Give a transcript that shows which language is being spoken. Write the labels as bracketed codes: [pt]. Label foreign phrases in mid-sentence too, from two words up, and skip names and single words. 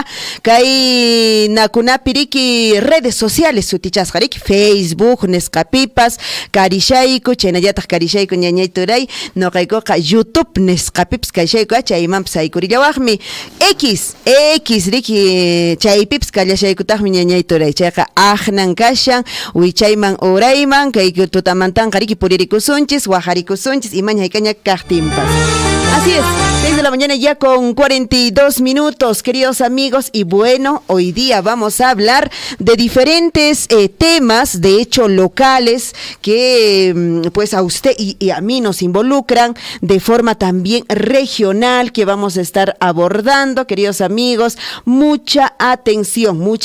[qu] kay nakunapi riki [es] redes sociales [qu] sutichasqa riki Facebook nisqapipas karishayku chaynallataq karishayku ñañay turay noqaykuqa YouTube nisqapipas karishayku chaymanpas haykurillawaqmi X riki chaypips kallashaykutaqmi ñañay turay chayqa ajnan kashan wichayman urayman kay tutamantanqa riki puririkusunchis wajarikusunchis imaña haykaña kaqtinpas. [es] Así es, 6 de la mañana ya con 42 minutos, queridos amigos, y bueno, hoy día vamos a hablar de diferentes temas, de hecho locales, que pues a usted y a mí nos involucran de forma también regional, que vamos a estar abordando, queridos amigos, mucha atención.